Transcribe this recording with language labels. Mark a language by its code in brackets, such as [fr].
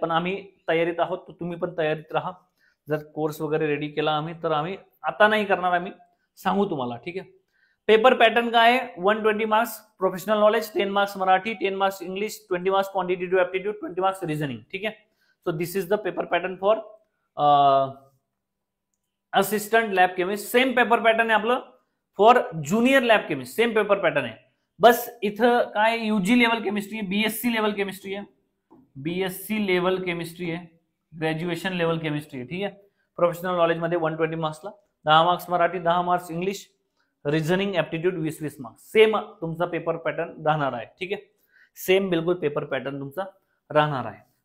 [mr] पण आम्ही तयारीत आहोत, तर तुम्ही पण तयारीत राहा। जर कोर्स वगैरे रेडी केला आम्ही तर आम्ही आता नाही करणार, आम्ही सांगू तुम्हाला, ठीक आहे। पेपर पॅटर्न काय आहे, 120 marks professional knowledge, 10 marks Marathi, 10 marks English, 20 marks quantitative aptitude, 20 marks reasoning, ठीक आहे। [en] So this is the paper pattern for assistant lab chemist. [mr] Same paper pattern आहे आपलं for junior lab chemist, same paper pattern आहे, बस इथं काय UG level chemistry आहे, BSc level chemistry आहे, BSc level chemistry आहे, ग्रॅज्युएशन लेवल केमिस्ट्री आहे, ठीक आहे। प्रोफेशनल नॉलेज मध्ये 120 मार्क्सला 10 marks Marathi, 10 marks English, reasoning aptitude 20-20 marks, same तुमचा पेपर पॅटर्न राहणार आहे, ठीक आहे, सेम बिलकुल पेपर पॅटर्न तुमचा राहणार आहे।